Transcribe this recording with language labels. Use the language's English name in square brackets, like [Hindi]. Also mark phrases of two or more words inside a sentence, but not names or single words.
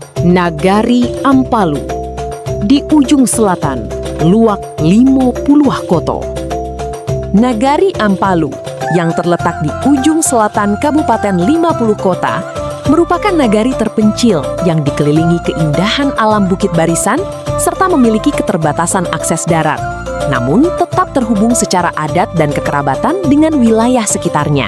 [Indonesian] Nagari Ampalu di ujung selatan Luak 50 Koto. Nagari Ampalu yang terletak di ujung selatan Kabupaten 50 Kota merupakan nagari terpencil yang dikelilingi keindahan alam Bukit Barisan serta memiliki keterbatasan akses darat, namun tetap terhubung secara adat dan kekerabatan dengan wilayah sekitarnya.